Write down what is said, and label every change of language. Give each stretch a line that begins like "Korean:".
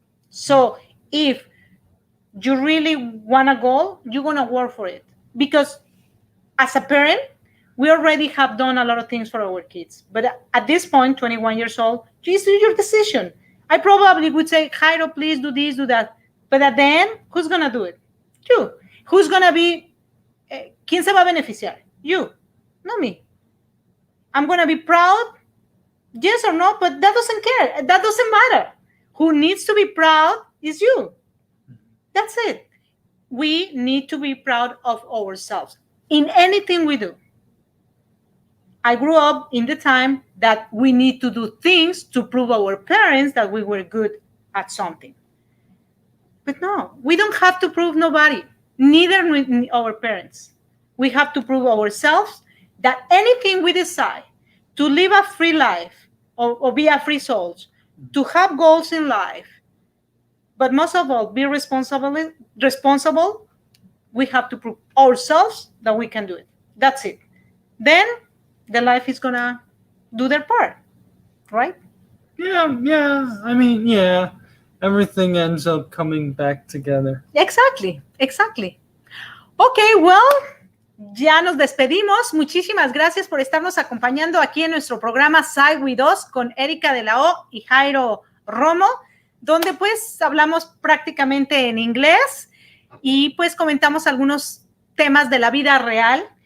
English: So if you really want a goal, you're going to work for it. Because as a parent, we already have done a lot of things for our kids. But at this point, 21 years old, just do your decision. I probably would say, Jairo, please do this, do that. But at the end, who's going to do it? You. Who's going to be,
Spanish: ¿quién se va a beneficiar?
English: You, not me. I'm going to be proud, yes or no, but that doesn't care. That doesn't matter. Who needs to be proud is you. That's it. We need to be proud of ourselves in anything we do. I grew up in the time that we need to do things to prove our parents that we were good at something. But no, we don't have to prove nobody, neither our parents. We have to prove ourselves that anything we decide to live a free life or be a free soul, to have goals in life, but most of all, be responsible, we have to prove ourselves that we can do it. That's it. Then the life is going to do their part, right? Yeah. I mean, yeah. Everything ends up coming back together. Exactly. Okay, well,
Spanish: ya nos despedimos. Muchísimas gracias por estarnos acompañando aquí en nuestro programa SIGH WITH US con Erica de la O y Jairo Romo, donde pues hablamos prácticamente en inglés y pues comentamos algunos temas de la vida real.